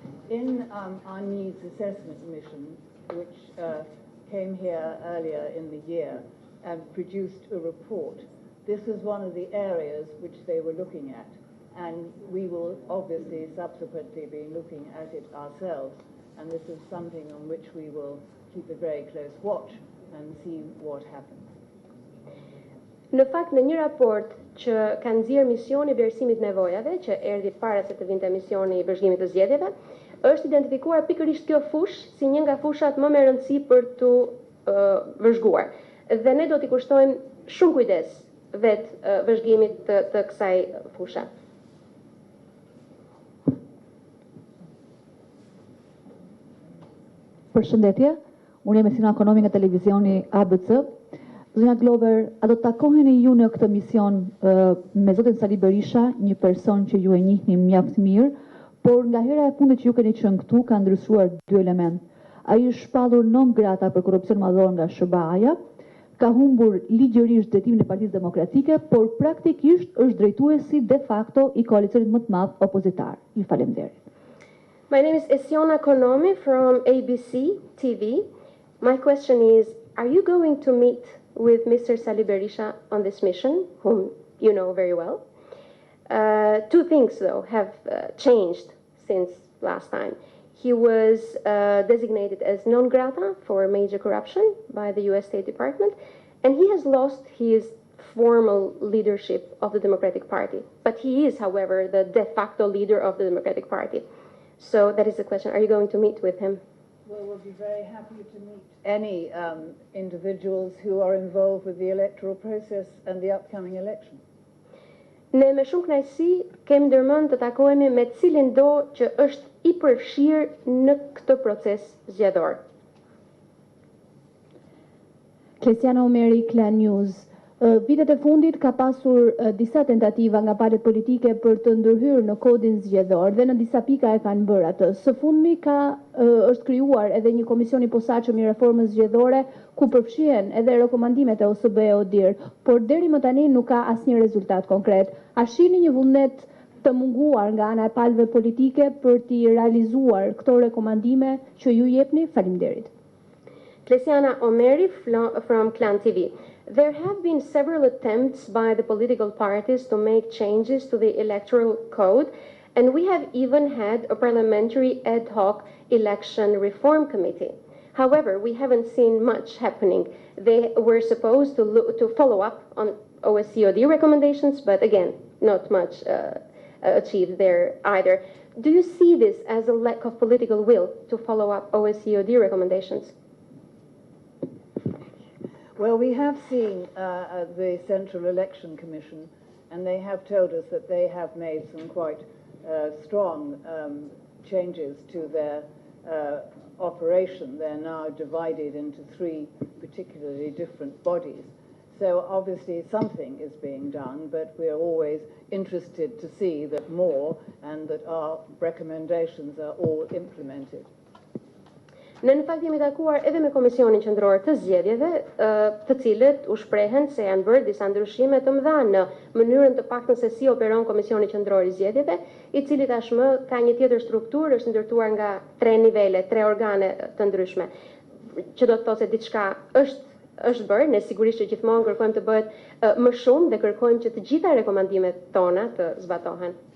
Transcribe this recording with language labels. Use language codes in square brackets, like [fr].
[en] In our needs assessment mission, which came here earlier in the year and produced a report, this is one of the areas which they were looking at, and we will obviously subsequently be looking at it ourselves, and this is something on which we will keep a very close watch and see what happens. [sq] Në fakt, në një raport që ka nxjerrë misioni vlerësimit nevojave, që erdhi para se të vinte misioni i vëzhgimit të zgjedhjeve, është identifikuar pikërisht kjo fushë si një nga fushat më me rëndësi për të vëzhguar. Dhe ne do t'i kushtojmë shumë kujdes vetë vëzhgimit të kësaj fusha. Përshëndetje, unë jam Esina Ekonomi nga televizioni ABC. Zonja Glover, a do të takoheni ju në këtë mision me zotin Sali Berisha, një person që ju e njihni mjaft mirë, por nga hera e fundit që ju keni qenë këtu ka ndryshuar dy element. Ai është shpallur non grata për korrupsion madhor nga SBA-ja, ka humbur ligjërisht drejtimin e Partisë Demokratike, por praktikisht është drejtuesi de facto i koalicionit më të madh opozitar. Ju falenderoj. [en] My name is Esiona Konomi from ABC TV. My question is, are you going to meet with Mr. Sali Berisha on this mission, whom you know very well? Two things, though, have changed since last time. He was designated as non grata for major corruption by the US State Department, and he has lost his formal leadership of the Democratic Party. But he is, however, the de facto leader of the Democratic Party. So that is the question. Are you going to meet with him? Well, we'll be very happy to meet any individuals who are involved with the electoral process and the upcoming election. [sq] Ne me shumë kënaqësi kemi ndërmend të takohemi me cilin do që është i përfshirë në këtë proces zgjedhor. Klesiana Omeri, Klan News. Vitet e fundit ka pasur disa tentativa nga palët politike për të ndërhyrë në kodin zgjedhor dhe në disa pika e kanë bërë atë. Së fundmi është krijuar edhe një komision i posaçëm i reformës zgjedhore ku përfshihen edhe rekomandimet e OSBE-ODIR, por deri më tani nuk ka asnjë rezultat konkret. A shihni një vullnet të munguar nga ana e palëve politike për t'i realizuar këto rekomandime që ju jepni? Faleminderit. [en] Klesiana Omeri from Clan TV. There have been several attempts by the political parties to make changes to the electoral code, and we have even had a parliamentary ad hoc election reform committee. However, we haven't seen much happening. They were supposed to follow up on OSCOD recommendations, but again, not much achieved there either. Do you see this as a lack of political will to follow up OSCOD recommendations? Well, we have seen the Central Election Commission, and they have told us that they have made some quite strong changes to their operation. They're now divided into 3 particularly different bodies. So obviously something is being done, but we're always interested to see that more and that our recommendations are all implemented. [sq] Ne në fakt jemi takuar edhe me Komisionin Qendror të Zgjedhjeve, të cilët u shprehen se janë bërë disa ndryshime të mëdha në mënyrën të paktën se si operon Komisioni Qendror I Zgjedhjeve, I cili tashmë ka një tjetër strukturë, është ndërtuar nga 3 nivele, 3 organe të ndryshme, që do të thotë se diçka është bërë, ne sigurisht që gjithmonë kërkojmë të bëhet më shumë dhe kërkojmë që të gjitha rekomandimet tona të zbatohen.